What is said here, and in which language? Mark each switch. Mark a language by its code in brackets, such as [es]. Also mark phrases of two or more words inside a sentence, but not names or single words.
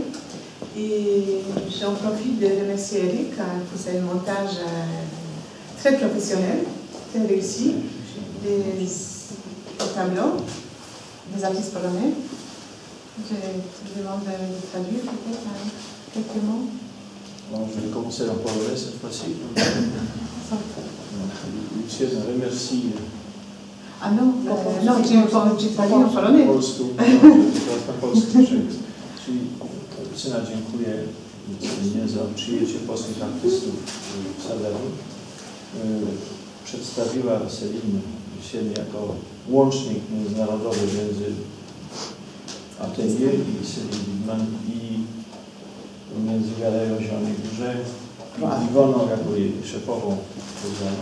[fr] Et j'en profite de remercier Eric pour ce montage très professionnel, très réussi, des tableaux des artistes polonais. Je demande de traduire peut-être quelques mots. Bon, je vais commencer en polonais cette fois-ci. Lucienne remercie. Ah non, non, j'ai pas dit en polonais. [pl] Po polsku, teraz na polski przekaz. Czyli Lucyna dziękuję Celinie za przyjęcie polskich artystów w Saverne. Przedstawiła Celinie siebie jako łącznik międzynarodowy między Atelier i Céline Guéman i między Galerią Zielonej Górze i Iwoną jako jej szefową programu.